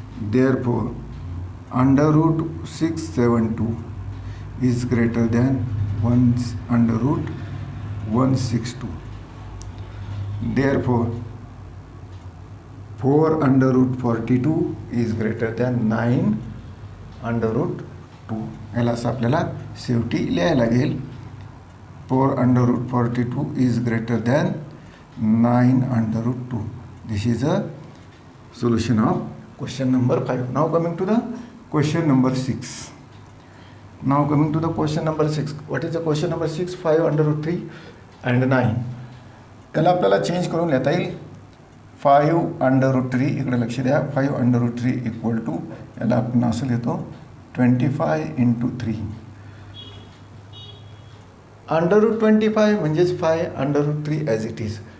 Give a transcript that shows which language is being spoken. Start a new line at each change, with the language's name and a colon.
English: Therefore under root 672 is greater than 1 under root 162. Therefore 4 under root 42 is greater than 9 under root 2.
Marathi: याला असं आपल्याला शेवटी लिहायला लागेल.
English: 4 under root 42 is greater than 9 under root 2. This is a solution of question number 5. Now coming to the question number 6. What is the question number 6? 5 under root 3 and 9.
Marathi: याला आपल्याला change करून लिहिता येईल.
English: 5 under root 3
Marathi: इकडे लक्ष द्या. 5 under root 3 equal to याला आपण असं लिहितो 25 into 3.
English: Under root 25 म्हणजेच 5 under root 3 as it is.